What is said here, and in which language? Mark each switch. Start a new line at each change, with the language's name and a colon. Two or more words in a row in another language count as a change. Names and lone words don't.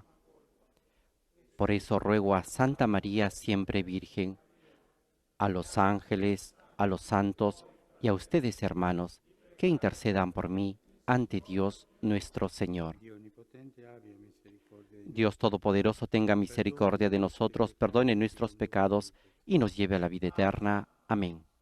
Spanish: Por eso ruego a Santa María, siempre Virgen, a los ángeles, a los santos y a ustedes, hermanos, que intercedan por mí ante Dios nuestro Señor.
Italian: Dio Onnipotente abbia misericordia di
Spanish: Dios Todopoderoso tenga misericordia de nosotros, perdone nuestros pecados y nos lleve a la vida eterna. Amén.